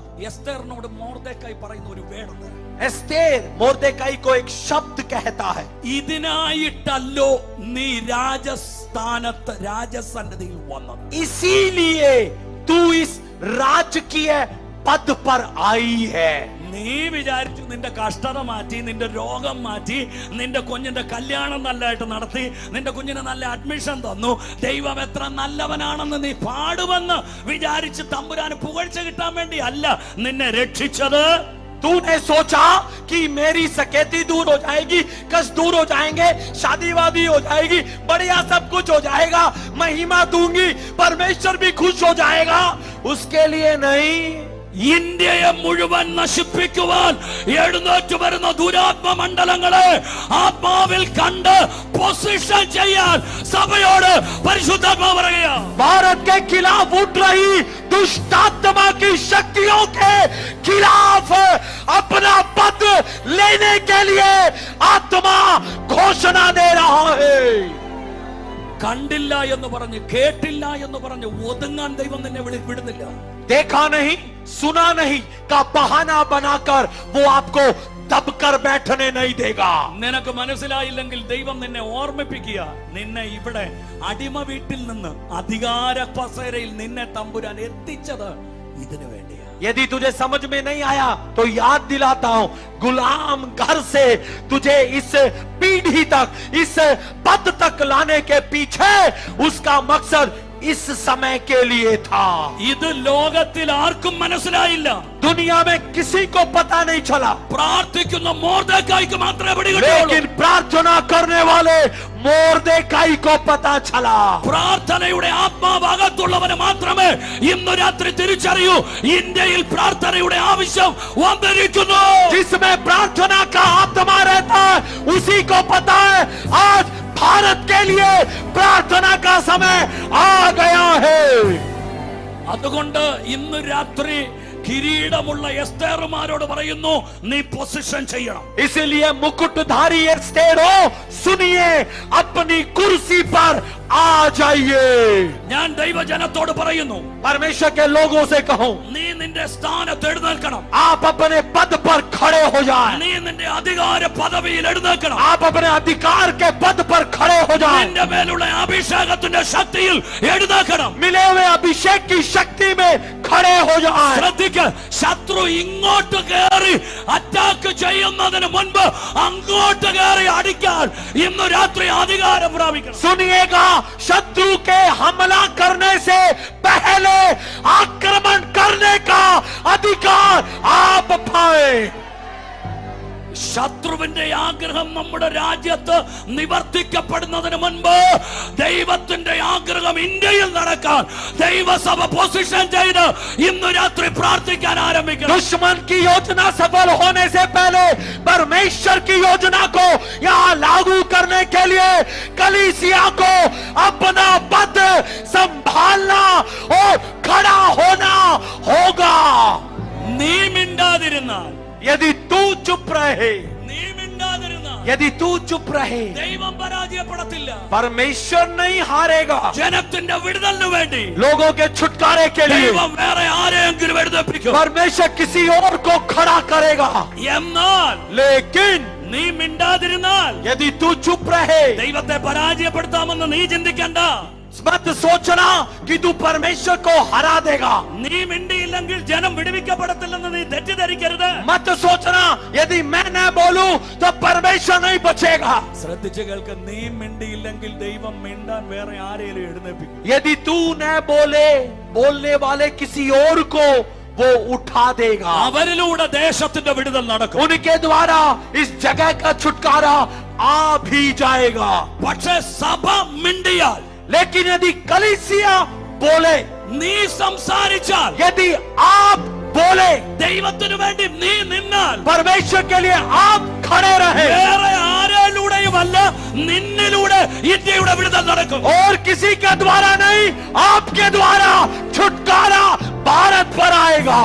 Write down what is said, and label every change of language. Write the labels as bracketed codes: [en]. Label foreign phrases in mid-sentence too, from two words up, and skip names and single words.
[ml] എസ്തേറിനോട് മൊർദെഖായി പറയുന്ന ഒരു വേടുണ്ട്. [hi] एस्तेर मोर्दकाई को एक शब्द कहता है, [ml] ഇതിനായിട്ടല്ലോ നീ രാജസ്ഥാനത്ത് രാജസന്നിധിയിൽ വന്നത്. [hi] इसीलिए तू इस राजकीय पद पर आई है। [ml] നീ വിചാരിച്ചു നിന്റെ കഷ്ടത മാറ്റി, നിന്റെ രോഗം മാറ്റി, നിന്റെ കുഞ്ഞിന്റെ കല്യാണം നല്ലതായിട്ട് നടത്തി, നിന്റെ കുഞ്ഞിന് നല്ല അഡ്മിഷൻ തന്നു, ദൈവം എത്ര നല്ലവനാണെന്ന് നീ പാടുമെന്ന് വിചാരിച്ച് തമ്പുരാന് പുകഴ്ച കിട്ടാൻ വേണ്ടി അല്ല നിന്നെ രക്ഷിച്ചത്. [hi] तूने सोचा कि मेरी सकेती दूर हो जाएगी, कष्ट दूर हो जाएंगे, शादी वादी हो जाएगी, बढ़िया सब कुछ हो जाएगा, महिमा दूंगी, परमेश्वर भी खुश हो जाएगा, उसके लिए नहीं। [ml] ഇന്ത്യയെ മുഴുവൻ നശിപ്പിക്കുവാൻ എഴുന്നേറ്റ് വരുന്ന ദുരാത്മ മണ്ഡലങ്ങളെ ആത്മാവിൽ കണ്ട് പൊസിഷൻ ചെയ്യാൻ സഭയോട് പരിശുദ്ധാത്മാവ് പറയുക. [hi] भारत के खिलाफ उठ रही दुष्ट आत्मा की शक्तियों के खिलाफ अपना पद लेने के लिए आत्मा घोषणा दे रहा है। [ml] കണ്ടില്ല എന്ന് പറഞ്ഞ്, കേട്ടില്ല എന്ന് പറഞ്ഞ് ഒതുങ്ങാൻ ദൈവം നിന്നെ വിടുന്നില്ല. [hi] देखा नहीं, सुना नहीं का बहाना बनाकर वो आपको दबकर बैठने नहीं देगा। [ml] നിനക്ക് മനസ്സിലായില്ലെങ്കിൽ ദൈവം നിന്നെ ഓർമ്മിപ്പിക്കുക, നിന്നെ ഇവിടെ അടിമ വീട്ടിൽ നിന്ന് അധികാര കസേരയിൽ നിന്നെ തമ്പുരാൻ എത്തിച്ചത് ഇതിനു വേണ്ടിയാ. [hi] यदि तुझे समझ में नहीं आया तो याद दिलाता हूं, गुलाम घर से तुझे इस पीढ़ी तक, इस पद तक लाने के पीछे उसका मकसद इस समय के लिए था। [ml] ഇത് ലോകത്തിൽ ആർക്കും മനസ്സിലായില്ല, [hi] दुनिया में किसी को पता नहीं चला, [ml] പ്രാർത്ഥിക്കുന്ന മൊർദെഖായിക്ക് മാത്രമേ പിടികിട്ടുള്ളൂ. [hi] लेकिन प्रार्थना करने वाले मोर्देकाई को पता चला। [ml] പ്രാർത്ഥനയുടെ ആത്മാവ് അകത്തുള്ളവന് മാത്രമേ ഇന്ന് രാത്രി തിരിച്ചറിയൂ, ഇന്ത്യയിൽ പ്രാർത്ഥനയുടെ ആവശ്യം വന്നിരിക്കുന്നു. [hi] जिसमें प्रार्थना का आत्मा रहता है उसी को पता है आज भारत के लिए प्रार्थना का समय आ गया है। [ml] അതുകൊണ്ട് ഇന്ന് രാത്രി കിരീടമുള്ള എസ്തേറുമാരോട് പറയുന്നു, നീ പൊസിഷൻ ചെയ്യണം. [hi] इसलिए मुकुटधारी एस्तेरो सुनिए, अपनी कुर्सी पर आ जाइए। [ml] ഞാൻ ദൈവജനത്തോട് പറയുന്നു, [hi] परमेश्वर के लोगों से कहूं, [ml] നീ നിന്റെ സ്ഥാനത്ത് എഴുന്നേൽക്കണം. [hi] आप अपने पद पर खड़े हो जाएं। [ml] നീ നിന്റെ അധികാര പദവിയിൽ എഴുന്നേൽക്കണം. [hi] आप अपने अधिकार के पद पर खड़े हो जाएं। [ml] നിന്റെ മേലുള്ള അഭിഷേകത്തിന്റെ ശക്തിയിൽ എഴുന്നേൽക്കണം. [hi] मिले हुए अभिषेक की शक्ति में खड़े हो जाएं। [ml] ശ്രദ്ധിക്ക, ശത്രു ഇങ്ങോട്ട് കയറി അറ്റാക്ക് ചെയ്യുന്നതിന് മുൻപ് അങ്ങോട്ട് കയറി അടിക്കാൻ ഇന്ന് രാത്രി അധികാരം പ്രാപിക്കണം. [hi] सुनिएगा, शत्रु के हमला करने से पहले आक्रमण करने का अधिकार आप पाए। [ml] ശത്രുവിന്റെ ആഗ്രഹം നമ്മുടെ രാജ്യത്ത് നിവർത്തിക്കപ്പെടുന്നതിന് മുൻപ് ദൈവത്തിന്റെ ആഗ്രഹം ഇന്ത്യയിൽ നടക്കാൻ ദൈവസഭ പൊസിഷൻ ചെയ്ത് ഇന്ന് രാത്രി പ്രാർത്ഥിക്കാൻ ആരംഭിക്കണം. [hi] दुश्मन की योजना सफल होने से पहले परमेश्वर की योजना को यहाँ लागू करने के लिए कलीसिया को अपना पद संभालना और खड़ा होना होगा। [ml] നീ മിണ്ടാതിരുന്നാൽ, [hi] यदि तू चुप रहे, [ml] നീ മിണ്ടാതിരുന്നാൽ [hi] यदि तू चुप रहे, [ml] ദൈവം പരാജയപ്പെടത്തില്ല. [hi] परमेश्वर नहीं हारेगा। [ml] ജനത്തിന്റെ വിടുതലിന് വേണ്ടി [hi] लोगों के छुटकारे के लिए [ml] ദൈവം വേറെ ആരെയെങ്കിലും എഴുന്നേൽപ്പിക്കും. [hi] परमेश्वर किसी और को खड़ा करेगा। [ml] എന്നാൽ [hi] लेकिन [ml] നീ മിണ്ടാതിരുന്നാൽ [hi] यदि तू चुप रहे, [ml] ദൈവത്തെ പരാജയപ്പെടുത്താമെന്ന് നീ ചിന്തിക്കണ്ട. [hi] मत सोचना कि तू परमेश्वर को हरा देगा। [ml] നീ മിണ്ടിയില്ലെങ്കിൽ ജനം വിടുവിക്കപ്പെടത്തില്ലെന്ന് നീ തെറ്റിദ്ധരിക്കരുത്. [hi] मत सोचना यदि मैं न बोलूं तो परमेश्वर नहीं बचेगा। [ml] ശ്രദ്ധിച്ചു കേൾക്ക, നീ മിണ്ടിയില്ലെങ്കിൽ ദൈവം മിണ്ടാൻ വേറെ ആരെയും എഴുന്നേൽപ്പിക്കും. [hi] यदि तू न बोले, बोलने वाले किसी और को वो उठा देगा। [ml] അവരിലൂടെ ദേശത്തിന്റെ വിടുതൽ നടക്കും. [hi] उनके द्वारा इस जगह का छुटकारा आ भी जाएगा। [ml] പക്ഷേ സഭ മിണ്ടിയാൽ, [hi] लेकिन यदि कलीसिया बोले, [ml] നീ സംസാരിച്ചാൽ, [hi] यदि आप बोले, [ml] ദൈവത്തിനു വേണ്ടി നീ നിന്നാൽ, [hi] परमेश्वर के लिए आप खड़े रहे, [ml] വേറെ ആരെങ്കിലുടെയുമല്ല, നിന്നിലൂടെ ഇന്ത്യയുടെ വിടുതൽ നടക്കും. [hi] और किसी के द्वारा नहीं, आपके द्वारा छुटकारा भारत पर आएगा।